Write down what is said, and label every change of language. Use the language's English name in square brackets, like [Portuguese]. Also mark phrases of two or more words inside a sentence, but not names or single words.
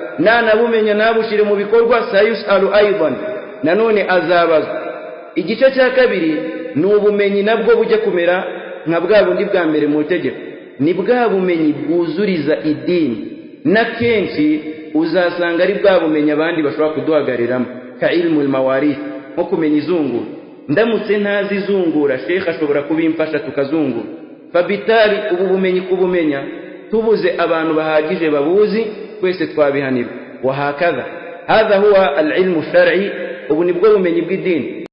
[Kinyarwanda] Nanabumenya nabushire mu bikorwa [Arabic] سيسأل أيضا, [Kinyarwanda] nanone azabazwa. Igice cya kabiri ni ubumenyi nabwo bujya kumera nka bwa bundi bwa mbere mu tegeko, ni bwa bumenyi bwuzuriza idini, na kenshi uzasanga ari bwa bumenyi abandi bashobora kuduhagariramo, [Arabic] كعلم المواريث, [Kinyarwanda] nko kumenya izungura. Ndamutse ntazi izungura, sheikh ashobora kubimfasha tukazungura. Fabitali ubu bumenyi kubumenya, tubuze abantu bahagije babuzi, twese twabihanirwa. [Arabic] وهكذا، هذا هو العلم الشرعي, [Kinyarwanda] ubu nibwo bumenyi bw'idini.